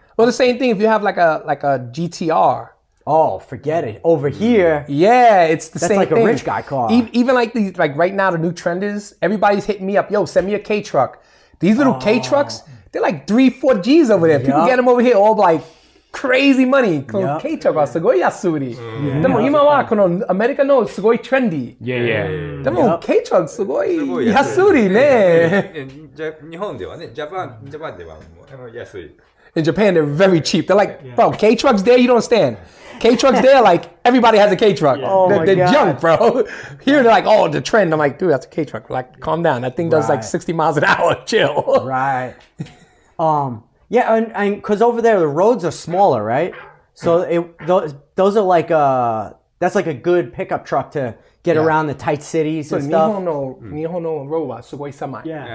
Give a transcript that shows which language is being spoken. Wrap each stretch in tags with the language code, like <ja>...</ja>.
<en>Well, the same thing if you have like a GTR. Oh, forget it. Over here, yeah, it's the same thing. That's like a rich guy car. Even like these, like right now, the new trend is everybody's hitting me up. Yo, send me a K truck. These little K trucks, they're like 3-4 G's over there. People get them over here all like crazy money.</en> <ja>K truck はすごい安売り。でも今はこのアメリカのすごいトレンディー。でも K トラックすごい安売りね。日本ではね、ジャパンではもう安い。</ja> <en>In Japan, they're very cheap. They're like, bro, K trucks there, you don't understand. K trucks there, like everybody has a K truck. They're junk, bro. Here they're like, oh, the trend. I'm like, dude, that's a K truck. Like, calm down. That thing does like 60 miles an hour. Chill. Right. Yeah, and because over there the roads are smaller, right? So those are like that's like a good pickup truck to get around the tight cities and stuff.</en> <ja>日本のroad はすごい狭い。</ja>